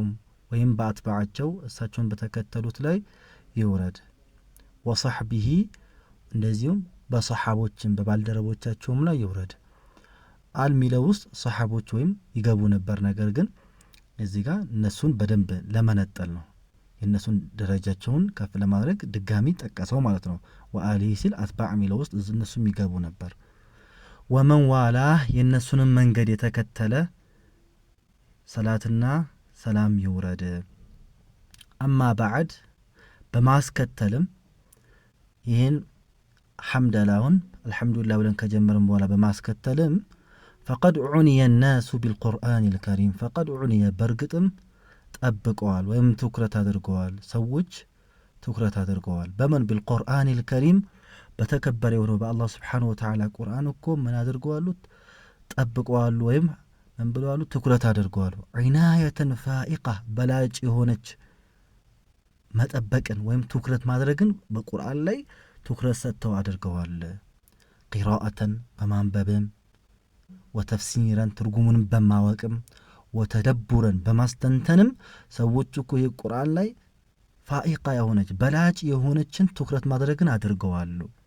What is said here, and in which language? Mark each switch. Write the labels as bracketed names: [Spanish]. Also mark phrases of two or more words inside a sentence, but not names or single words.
[Amharic] ወይም በአትባዓቸው እሳቸውን በተከተሉት ላይ ይወረድ። ወሰህቢሂ እንደዚሁም በሰሃቦችም በባልደረቦቻቸውም ላይ ይወረድ። አልሚለው ውስጥ ሰሃቦች ወይም ይገቡ ነበር፣ ነገር ግን እዚህ ጋር እነሱን በደንብ ለመነጠል ነው፣ የነሱን ደረጃቸውን ከፍ ለማድረግ ድጋሚ ጠቀሰው ማለት ነው። ወአሊሂ ሲል አትባዕ ሚለው ውስጥ እነሱም ይገቡ ነበር። [Arabic] ومن والاه [Amharic] የነሱንም መንገድ የተከተለ ሰላትና ሰላም ይውረድ። [Arabic] أما بعد [Amharic] በማስከተልም ይህን ሐምደላውን አልሐምዱሊላህ ብለን ከጀመርን በኋላ በማስከተልም [Arabic] فقد عني الناس بالقرآن الكريم فقد عني [Amharic] በርግጥም ጠብቀዋል ወይም ትኩረት አድርገዋል፣ ሰዎች ትኩረት አድርገዋል በመን [Arabic] بالقرآن الكريم [Amharic] በተከበረ የሆነው በአላህ [Arabic] سبحانه وتعالى [Amharic] ቁርአን እኮ ምን አድርገዋል? ጠብቀዋል ወይም ምን ብለዋል? ትኩረት አድርገዋል። [Arabic] عناية فائقة [Amharic] በላጭ የሆነች መጠበቅን ወይም ትኩረት ማድረግን በቁርአን ላይ ትኩረት ሰጥተው አድርገዋል። ቂራአተን በማንበብም ወተፍሲረን ትርጉሙን በማወቅም ወተደቡረን በማስተንተንም ሰዎች እኮ የቁርአን ላይ ፋኢቃ የሆነች በላጭ የሆነችን ትኩረት ማድረግን አድርገዋል።